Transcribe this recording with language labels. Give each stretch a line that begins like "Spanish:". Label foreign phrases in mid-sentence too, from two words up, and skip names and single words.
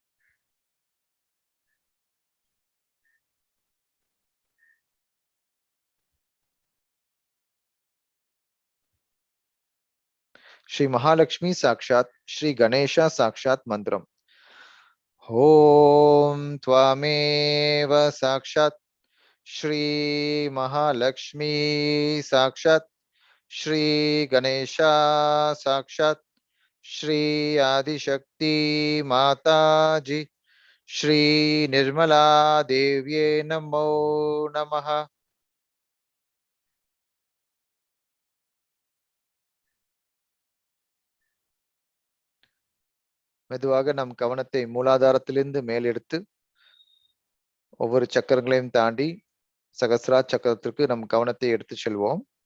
Tamil: ஸ்ரீ மகாலட்சுமி சாக்ஷாத் ஸ்ரீ கணேஷா சாக்ஷாத் மந்திரம்.
Sanskrit: ஓம் त्वमेव சாக்ஷாத் श्री महालक्ष्मी साक्षात्, श्री गणेशा साक्षात्, श्री आदिशक्ति माता जी, श्री निर्मला देव्ये नमो नमः.
Tamil: மெதுவாக நம் கவனத்தை மூலாதாரத்திலிருந்து மேலெடுத்து ஒவ்வொரு சக்கரங்களையும் தாண்டி சகஸ்ரா சக்கரத்திற்கு நம் கவனத்தை எடுத்து செல்வோம்.